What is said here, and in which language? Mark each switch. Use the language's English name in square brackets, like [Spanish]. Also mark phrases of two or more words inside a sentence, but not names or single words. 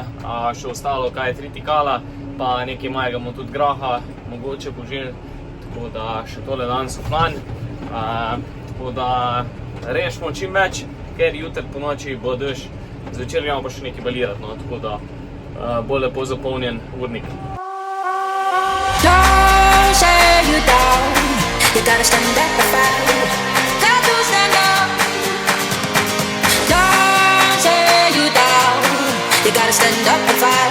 [Slovenian] Še ostalo kaj 3 tikala, pa nekaj majega tudi graha, mogoče poželj. Tako da še tole danes v plan. Tako da rešimo čim več, ker jutri po noči bo dež. Zvečer gremo pa še nekaj balirati, no, tako da bo lepo zapolnjen urnik. [English] Don't say you down, you gotta stand up and fight. Got to stand up. Don't say you down, you gotta stand up and fight.